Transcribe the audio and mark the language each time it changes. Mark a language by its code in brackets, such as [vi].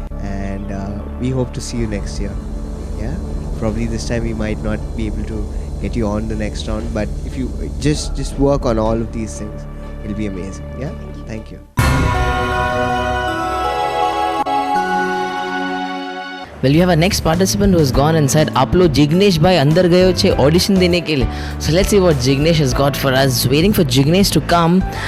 [en] And we hope to see you next year. Yeah. Probably this time we might not be able to get you on the next round, but if you just work on all of these things, it'll be amazing. Yeah. Thank you. Well, you have a next participant who has gone inside. [hi] आप लोग जिग्नेश भाई अंदर गए हो छे audition देने के लिए. [en] So let's see what Jignesh has got for us. Waiting for Jignesh to come.